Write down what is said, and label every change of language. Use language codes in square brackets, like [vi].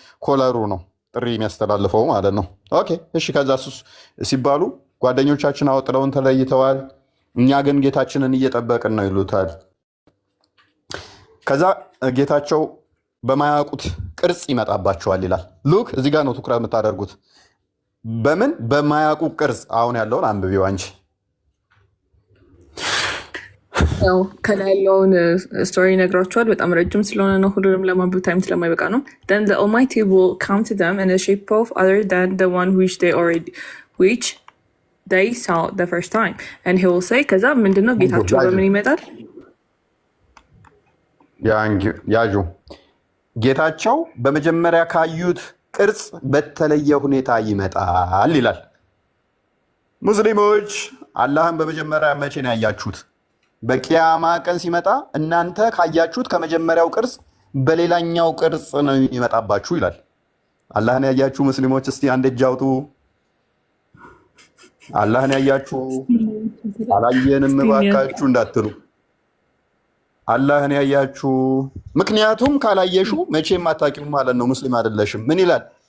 [am] ኮለሩ ነው፣ ጥሪ የሚያስተላልፈው ማለት ነው። ኦኬ እሺ። ከዛ ሲባሉ ጓደኞቻችን አወጥለውን ተለይተዋል፣ እኛ ግን ጌታችንን እየጠበቅን ነው ይሉታል። ከዛ ጌታቸው በማያውቁት ቅርጽ ይመጣባቸዋል ይላል። ሉክ እዚህ ጋር ነው ትኩረት የምታደርጉት። በምን በማያውቁ ቅርጽ? አሁን ያለውን አንብቢው አንቺ። ከላይ ያለውን ስቶሪ ነግራቸዋል። በጣም ረጅም ስለሆነ ነው፣ ሁሉንም ለማንበብ ታይም ስለማይበቃ ነው። [en] Then the Almighty will come to them in the shape of other than the one which they saw the first time and he will say [am] ከዛ ምንድነው ጌታቸው በምን ይመጣል? ያዡ ጌታቸው በመጀመሪያ ካዩት ቅርጽ በተለየ ሁኔታ ይመጣል ይላል። ሙስሊሞች አላህን በመጀመሪያ መቼ ነው ያያችሁት? በቂያማ ቀን ሲመጣ እናንተ ካያችሁት ከመጀመሪያው ቅርጽ በሌላኛው ቅርጽ ነው ይመጣባችሁ ይላል። አላህን ያያችሁ ሙስሊሞች እስቲ አንድ እጅ አውጡ። አላህን ያያችሁ አላየንም እባካችሁ እንዳትሉ። አላህን ያያችሁ። ምክንያቱም ካላየሹ መቼም አታውቂውም ማለት ነው፣ ሙስሊም አይደለሽም። ምን ይላል?